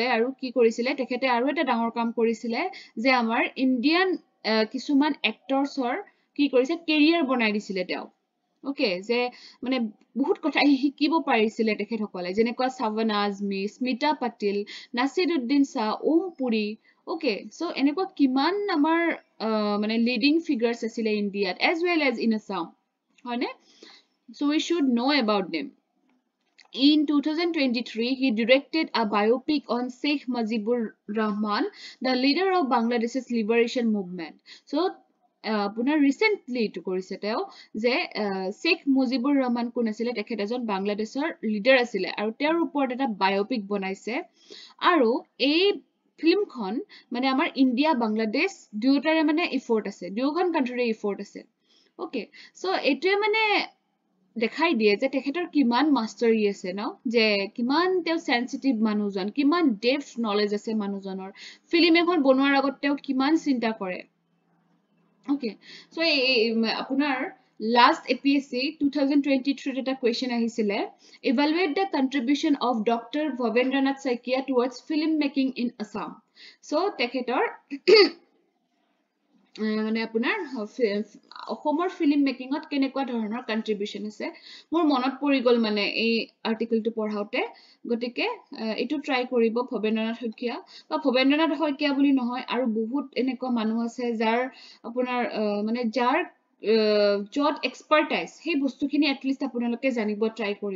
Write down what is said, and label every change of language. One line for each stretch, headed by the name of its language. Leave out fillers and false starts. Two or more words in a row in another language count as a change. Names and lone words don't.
Assamese: আৰু কি কৰিছিলে তেখেতে আৰু এটা ডাঙৰ কাম কৰিছিলে যে আমাৰ ইণ্ডিয়ান কিছুমান এক্টৰছৰ কি কৰিছে কেৰিয়াৰ বনাই দিছিলে তেওঁ ওকে যে মানে বহুত কথা শিকিব পাৰিছিলে তেখেতসকলে যেনেকুৱা সাৱন আজমি স্মিতা পাটিল নাছিৰুদ্দিন শাহ ওম পুৰী
English: okay so
Assamese: এনেকুৱা কিমান আমাৰ মানে
English: leading figures
Assamese: আছিলে ইণ্ডিয়াত
English: as well as in Assam
Assamese: হয়নে
English: so we should know about them In 2023, he directed a biopic on Sheikh Mujibur Rahman, the leader of Bangladesh's liberation movement.
Assamese: So, পুনৰ ৰিসেন্টলি টু কৰিছে তেওঁ যে শেখ মুজিবুৰ ৰহমান কোন আছিল তেখেত এজন বাংলাদেশৰ লিডাৰ আছিল আৰু তেওঁৰ ওপৰত এটা বায়োপিক বনাইছে আৰু এই ফিল্মখন মানে আমাৰ ইণ্ডিয়া বাংলাদেশ দুয়োটাৰে মানে এফৰ্ট আছে, দুয়োখন কাণ্ট্ৰিৰে এফৰ্ট আছে।
English: okay, so
Assamese: এইটোৱে মানে দেখাই দিয়ে যে তেখেতৰ কিমান মাষ্টাৰী আছে ন, যে কিমান তেওঁ সেনচিটিভ মানুহজন, কিমান
English: depth knowledge
Assamese: আছে মানুহজনৰ, ফিল্ম এখন বনোৱাৰ আগত তেওঁ কিমান চিন্তা কৰে।
English: okay, so
Assamese: আপোনাৰ লাষ্ট APSC 2023 এটা কুৱেশ্যন আহিছিলে,
English: evaluate the contribution of Dr. Bhavendranath Saikia towards film making in Assam.
Assamese: So তেখেতৰ মানে আপোনাৰ অসমৰ
English: film makingত
Assamese: কেনেকুৱা ধৰণৰ কন্ট্ৰিবিউশন আছে মোৰ মনত পৰি গল মানে এই আৰ্টিকেলটো পঢ়াওতে, গতিকে এইটো ট্ৰাই কৰিব ভবেন্দ্ৰনাথ শইকীয়া, বা ভবেন্দ্ৰনাথ শইকীয়া বুলি নহয় আৰু বহুত এনেকুৱা মানুহ আছে যাৰ আপোনাৰ মানে যাৰ যত এক্সপাৰ্টাইজ সেই বস্তুখিনি এটলিষ্ট আপোনালোকে জানিব ট্ৰাই কৰিব।